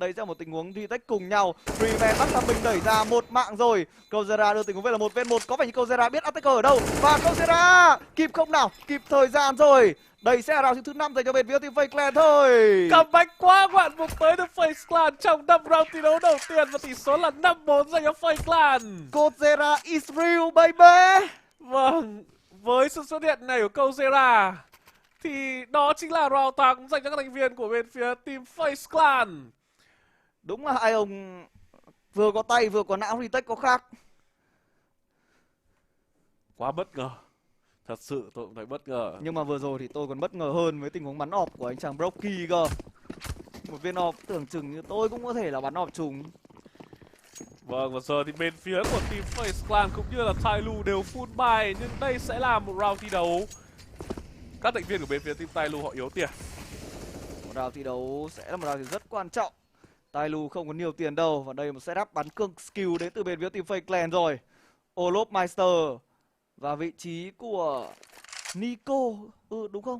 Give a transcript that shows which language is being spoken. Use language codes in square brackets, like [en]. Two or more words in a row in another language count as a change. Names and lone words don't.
[vi] Đây sẽ là một tình huống retake cùng nhau. Freeman bắt thằng mình đẩy ra một mạng rồi. Kozera đưa tình huống về là 1v1. Có vẻ như Kozera biết attacker ở đâu. Và Kozera kịp không nào? Kịp thời gian rồi. Đây sẽ là round thứ 5 dành cho bên phía team Fake Clan thôi. Comeback quá ngoạn mục tới từ Fake Clan trong 5 round thi đấu đầu tiên và tỷ số là 5-4 dành cho Fake Clan. [en] Kozera is real baby. [vi] Vâng, với sự xuất hiện này của Kozera thì đó chính là round thắng dành cho các thành viên của bên phía team Face Clan. Đúng là hai ông vừa có tay vừa có não, retake có khác. Quá bất ngờ. Thật sự tôi cũng thấy bất ngờ. Nhưng mà vừa rồi thì tôi còn bất ngờ hơn với tình huống bắn ọp của anh chàng Brocky cơ. Một viên ọp tưởng chừng như tôi cũng có thể là bắn ọp trùng. Vâng, và giờ thì bên phía của team Face Clan cũng như là Tailu đều [en] full buy, [vi] nhưng đây sẽ là một round thi đấu các thành viên của bên phía team Tailu họ yếu tiền. Một round thi đấu sẽ là một round rất quan trọng. Tailu không có nhiều tiền đâu. Và đây một setup bắn cương skill đến từ bên phía team Fake Clan rồi. Orlov Meister và vị trí của Nico, đúng không?